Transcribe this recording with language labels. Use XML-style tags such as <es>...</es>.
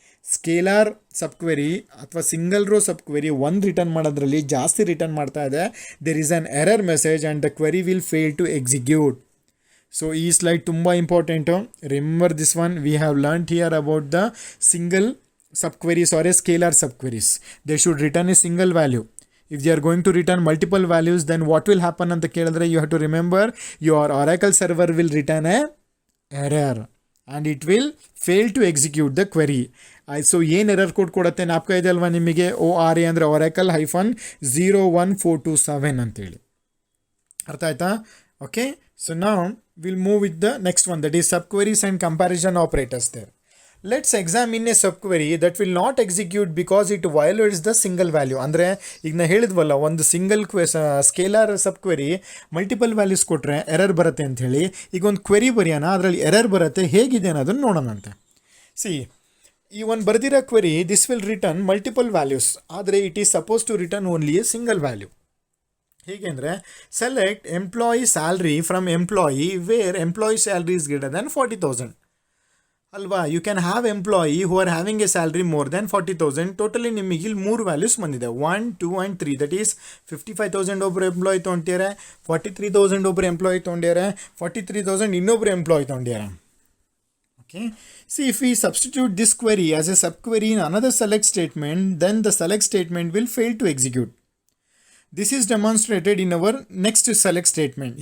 <kn>Scalar ಸಬ್ಕ್ವೆರಿ ಅಥವಾ single rho ಸಬ್ಕ್ವೆರಿ ಒಂದು return ಮಾಡೋದ್ರಲ್ಲಿ ಜಾಸ್ತಿ ರಿಟರ್ನ್ ಮಾಡ್ತಾ ಇದೆ.</kn> <en>There is an error message and the query will fail to execute. So</en> <kn>ಈ ಸ್ಲೈಡ್ ತುಂಬ important.</kn> <en>Remember this one. We have learned here about the single subqueries or a scalar subqueries. They should return a single value. If they are going to return multiple values, then what will happen</en> <kn>anta kelidre,</kn> <en>you have to remember your Oracle server will return a error and it will fail to execute the query.</en> <kn>So ಏನು error code ಕೊಡುತ್ತೆ ನಾಪ್ಕ ಇದೆ ಅಲ್ವಾ ನಿಮಗೆ? ORA ಅಂದರೆ Oracle-01427 ಅಂತೇಳಿ. ಅರ್ಥ ಆಯ್ತಾ?</kn> <en>Okay, so ನಾವು will move with the next one, that is subqueries and comparison operators there. Let's examine a subquery that will not execute because it violates the single value.</en> <kn>ಅಂದರೆ ಈಗ ನಾ ಹೇಳಿದ್ವಲ್ಲ, ಒಂದು ಸಿಂಗಲ್ ಸ್ಕೇಲಾರ್ ಸಬ್ಕ್ವೆರಿ ಮಲ್ಟಿಪಲ್ ವ್ಯಾಲ್ಯೂಸ್ ಕೊಟ್ಟರೆ error ಬರುತ್ತೆ ಅಂಥೇಳಿ. ಈಗ ಒಂದು query ಬರೆಯೋಣ, ಅದರಲ್ಲಿ ಎರರ್ ಬರುತ್ತೆ, ಹೇಗಿದೆ ಅನ್ನೋದನ್ನು ನೋಡೋಣಂತೆ.</kn> <en>see,</en> <kn>ಈ ಒಂದು ಬರೆದಿರೋ query</kn> <en>This will return multiple values, ಆದರೆ it is suppose to return only a single value.</en> <kn>ಹೇಗೆ ಅಂದರೆ,</kn> <en>Select employee salary from employee where employee salary is greater than 40,000. ಅಲ್ವಾ? You can have employee who are having a salary more than 40,000.</en> <kn>Totally ನಿಮಗೆ ಇಲ್ಲಿ 3 values ಬಂದಿದೆ, 1, 2 and 3. That is 55,000 ಒಬ್ಬರು employee ತೊಗೊಂಡಿದ್ದಾರೆ, 43,000 ಒಬ್ಬರು employee ತೊಗೊಂಡಿದ್ದಾರೆ, 43,000 ಇನ್ನೊಬ್ಬರು employee ತೊಗೊಂಡಿದ್ದಾರೆ.</kn> <en>Okay, see if we substitute this query as a subquery in another select statement, then the select statement will fail to execute. This is demonstrated in our next select statement.</en>